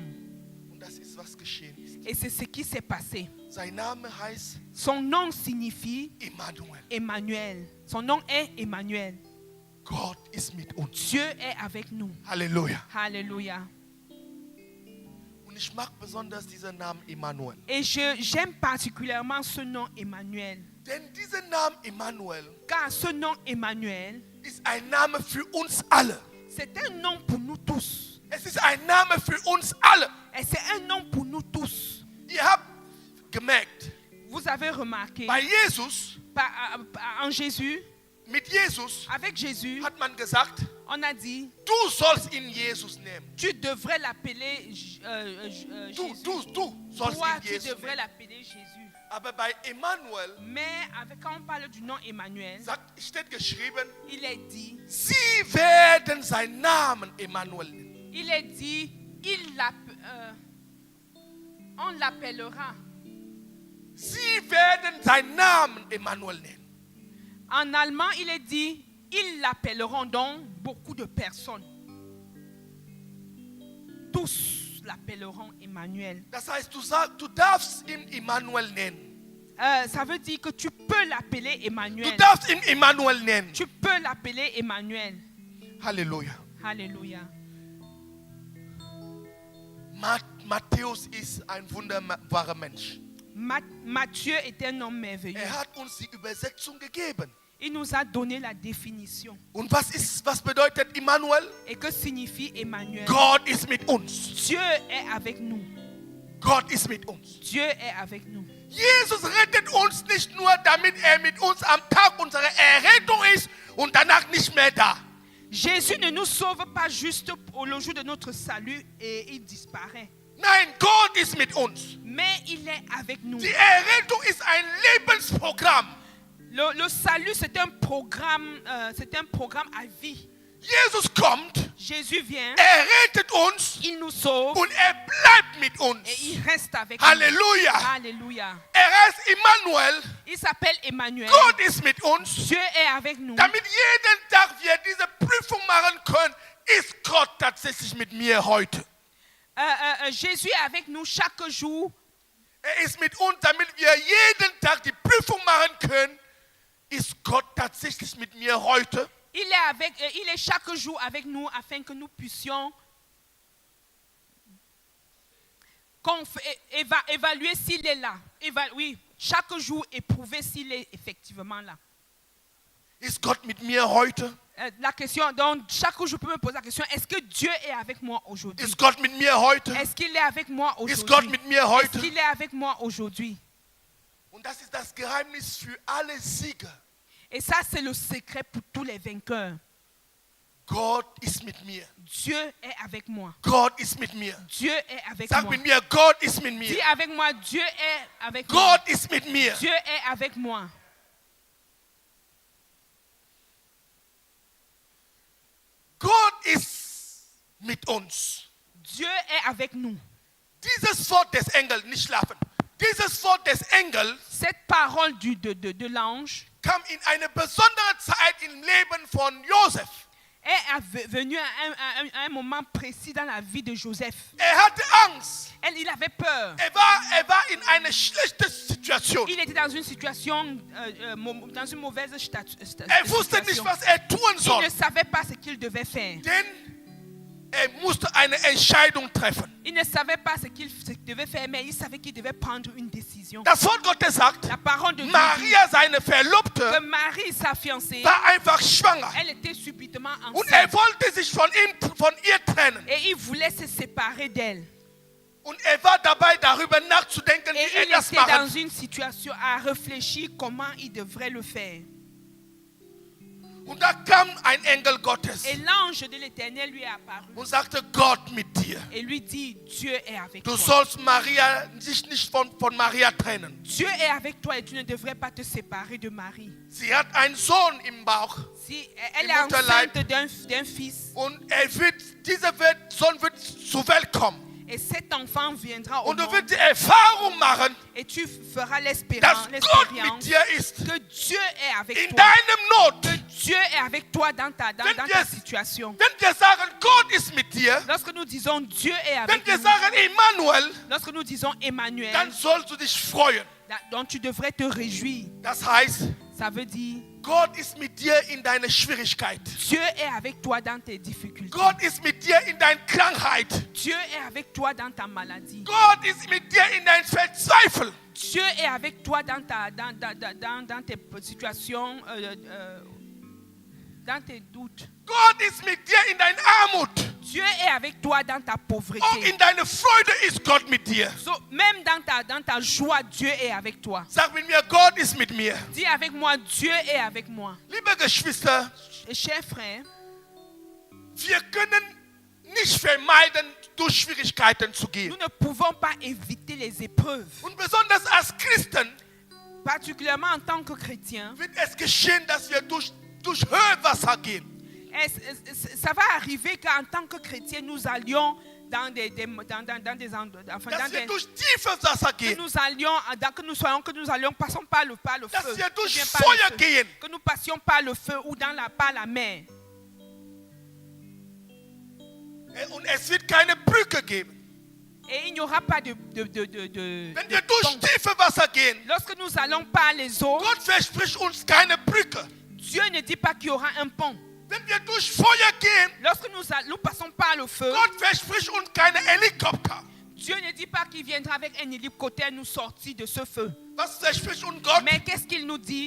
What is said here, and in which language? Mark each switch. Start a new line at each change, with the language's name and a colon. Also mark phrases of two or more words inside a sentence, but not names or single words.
German: Und das ist, was geschehen ist.
French: Et c'est ce qui s'est passé.
German: Sein Name heißt
French: Son nom signifie Emmanuel. Emmanuel. Son nom est Emmanuel.
German: Gott ist mit uns.
French: Dieu est avec nous.
German: Halleluja.
French: Alléluia.
German: Und ich mag besonders diesen Namen Emmanuel.
French: Et j'aime particulièrement ce nom Emmanuel.
German: Denn dieser Name Emmanuel
French: Car ce nom Emmanuel
German: ist ein Name für uns alle.
French: c'est un nom pour nous tous.
German: Es ist ein Name für uns alle.
French: Et c'est un nom pour nous tous.
German: Ihr habt gemerkt,
French: Vous avez remarqué,
German: bei Jesus
French: en Jésus,
German: Mit Jesus
French: Avec Jésus,
German: hat man gesagt,
French: on a dit,
German: du sollst ihn Jesus nehmen.
French: tu devrais l'appeler
German: Du
French: Jésus.
German: sollst
French: Toi,
German: ihn
French: tu
German: Jesus
French: devrais
German: nehmen.
French: l'appeler Jésus.
German: Aber bei Emmanuel
French: Mais quand on parle du nom Emmanuel,
German: steht geschrieben,
French: il est dit,
German: sie werden seinen Namen Emmanuel nennen.
French: il est dit, on l'appellera.
German: Sie werden seinen Namen Emmanuel nennen.
French: En allemand, il est dit, ils l'appelleront donc beaucoup de personnes. Tous l'appelleront Emmanuel.
German: Das heißt, du darfst ihn Emmanuel nennen.
French: Ça veut dire que tu peux l'appeler
German: Du Emmanuel. darfst ihn Emmanuel nennen.
French: Tu peux l'appeler Emmanuel.
German: Halleluja.
French: Alléluia.
German: Matthäus ist ein wunderbarer Mensch.
French: Matthieu est un homme merveilleux.
German: Hat uns die Übersetzung gegeben.
French: Il nous a donné la définition.
German: Und was bedeutet Emmanuel?
French: Et que signifie Emmanuel?
German: Gott ist mit uns.
French: Dieu est avec nous.
German: Gott ist mit uns.
French: Dieu est avec nous.
German: Jesus rettet uns nicht nur, damit mit uns am Tag unserer Errettung ist und danach nicht mehr da.
French: Jésus ne nous sauve pas juste le jour de notre salut et il disparaît.
German: Nein, Gott ist mit uns.
French: Mais il est avec nous.
German: Die Errettung ist ein Lebensprogramm.
French: Le salut, c'est un programme à vie.
German: Jesus kommt,
French: Jésus vient,
German: rettet uns
French: il nous sauve
German: und bleibt mit uns.
French: et il reste avec
German: Halleluja.
French: nous. Alléluia.
German: Ist Emmanuel.
French: Il s'appelle Emmanuel.
German: Gott ist mit uns.
French: Dieu est avec nous.
German: Damit jeden Tag wir diese Prüfung machen können, ist Gott tatsächlich mit mir heute.
French: Jésus est avec nous chaque jour.
German: Ist mit uns, damit wir jeden Tag die Prüfung machen können, ist Gott tatsächlich mit mir heute.
French: Il est chaque jour avec nous afin que nous puissions évaluer s'il est là. Oui, chaque jour éprouver s'il est effectivement là.
German: Ist Gott mit mir heute?
French: La question, donc chaque jour je peux me poser la question, est-ce que Dieu est avec moi aujourd'hui?
German: Ist Gott mit mir heute?
French: Est-ce qu'il est avec moi
German: Ist Gott
French: aujourd'hui?
German: mit mir heute?
French: Est-ce qu'il est avec moi aujourd'hui?
German: Und das ist das Geheimnis für alle Sieger.
French: Et ça, c'est le secret pour tous les vainqueurs.
German: Gott ist mit mir.
French: Dieu est avec moi.
German: Gott ist mit mir.
French: Dieu est avec
German: Sag
French: moi.
German: mit mir, Gott ist mit
French: Dis
German: mir.
French: avec moi, Dieu est avec moi.
German: Gott ist mit mir.
French: Dieu est avec moi.
German: Gott ist mit uns.
French: Dieu est avec nous.
German: Dieses Wort des Engels, nicht schlafen. Dieses Wort des Engels
French: Cette parole de l'ange
German: kam in eine besondere Zeit im Leben von Josef.
French: est venu à un moment précis dans la vie de Joseph.
German: Hatte Angst.
French: Il avait peur.
German: War in eine schlechte Situation.
French: Il était dans une situation, dans une mauvaise situation.
German: Wusste nicht, was tun
French: Il
German: soll.
French: ne savait pas ce qu'il devait faire.
German: Denn musste eine Entscheidung treffen.
French: Il ne savait pas ce qu'il devait faire, mais il savait qu'il devait prendre une décision.
German: Das Wort Gottes sagt,
French: La parole de Dieu dit
German: Maria, seine
French: que
German: Verlobte,
French: Marie, sa fiancée,
German: war einfach schwanger.
French: elle était subitement
German: Und
French: enceinte.
German: wollte sich von ihr trennen.
French: Et il voulait se séparer d'elle.
German: Und war dabei, darüber nachzudenken,
French: Et
German: wie
French: il
German: das
French: était dans
German: machen.
French: une situation à réfléchir comment il devrait le faire.
German: Und da kam ein Engel Gottes
French: Et l'ange de l'Éternel lui est apparu
German: und sagte, Gott mit dir.
French: et lui dit, Dieu est avec
German: Du
French: toi.
German: sollst sich nicht von Maria trennen.
French: Dieu est avec toi et tu ne devrais pas te séparer de Marie.
German: Sie hat einen Sohn im Bauch.
French: Si elle
German: Im
French: est
German: Mutterleib.
French: enceinte d'un fils
German: Und dieser Sohn wird zur Welt kommen.
French: et cet enfant viendra au
German: Und du
French: monde
German: wirst die Erfahrung machen,
French: et tu feras
German: dass
French: l'expérience
German: Gott mit dir ist.
French: que Dieu est avec
German: In
French: toi.
German: deinem Not.
French: Que Dieu est avec toi dans ta situation.
German: Wenn wir sagen, Gott ist mit dir,
French: Lorsque nous disons Dieu est
German: wenn
French: avec
German: wir
French: nous,
German: sagen Emmanuel,
French: lorsque nous disons Emmanuel,
German: dann sollst du dich freuen.
French: donc tu devrais te réjouir.
German: Das heißt,
French: Ça veut dire
German: Gott ist mit dir in deiner Schwierigkeit.
French: Dieu est avec toi dans tes difficultés.
German: Gott ist mit dir in deiner Krankheit.
French: Dieu est avec toi dans ta maladie.
German: Gott ist mit dir in deinem Verzweifel.
French: Dieu est avec toi dans tes situations, dans tes doutes.
German: Gott ist mit dir in deiner Armut.
French: Dieu est avec toi dans ta
German: Auch
French: pauvreté.
German: in deiner Freude ist Gott mit dir. So,
French: même dans ta joie, Dieu est avec toi.
German: Sag mit mir, Gott ist mit mir.
French: Dis avec moi, Dieu est avec moi.
German: Liebe Geschwister,
French: Et chers frères,
German: wir können nicht vermeiden, durch Schwierigkeiten zu gehen.
French: nous ne pouvons pas éviter les épreuves.
German: Und besonders als Christen
French: Particulièrement en tant que chrétien,
German: wird es geschehen, dass wir durch Höhenwasser gehen.
French: ça va arriver qu'en tant que chrétien, nous allions dans des endroits, enfin,
German: Dass
French: dans
German: wir
French: des,
German: durch tiefes Wasser
French: que
German: gehen.
French: nous allions, passons par le
German: Dass
French: feu,
German: wir durch
French: ou bien par le
German: Feuer
French: feu,
German: gehen.
French: que nous passions par le feu ou par la mer.
German: Und es wird keine Brücke geben.
French: Et il n'y aura pas de
German: Wenn wir durch
French: pont.
German: tiefe Wasser gehen,
French: Lorsque nous allons par les eaux,
German: Gott verspricht uns keine Brücke.
French: Dieu ne dit pas qu'il y aura un pont.
German: Wenn wir durch Feuer gehen,
French: Lorsque nous passons par le feu,
German: Gott verspricht uns keine Helikopter.
French: Dieu ne dit pas qu'il viendra avec un hélicoptère nous sortir de ce feu.
German: Was verspricht uns Gott?
French: Mais qu'est-ce qu'il nous dit?